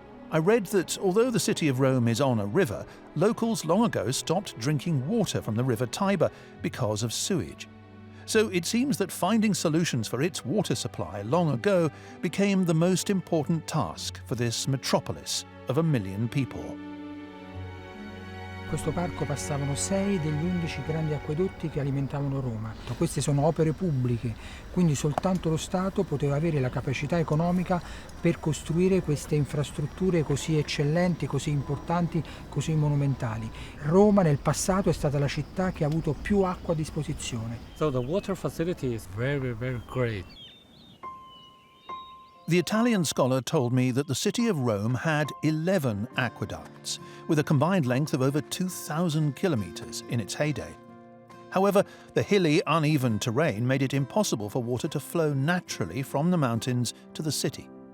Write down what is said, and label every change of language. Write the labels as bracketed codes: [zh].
[en] I read that although the city of Rome is on a river, locals long ago stopped drinking water from the river Tiber because of sewage. So it seems that finding solutions for its water supply long ago became the most important task for this metropolis of 1 million people. [it] In questo parco passavano 6 degli 11 grandi acquedotti che alimentavano Roma. Queste sono opere pubbliche, quindi soltanto lo Stato poteva avere la capacità economica per costruire queste infrastrutture così eccellenti, così importanti, così monumentali. Roma nel passato è stata la città che ha avuto più acqua a disposizione. [en] So the water facility is very, very great. The Italian scholar told me that the city of Rome had 11 aqueducts, with a combined length of over 2,000 kilometers in its heyday. However, the hilly, uneven terrain made it impossible for water to flow naturally from the mountains to the city.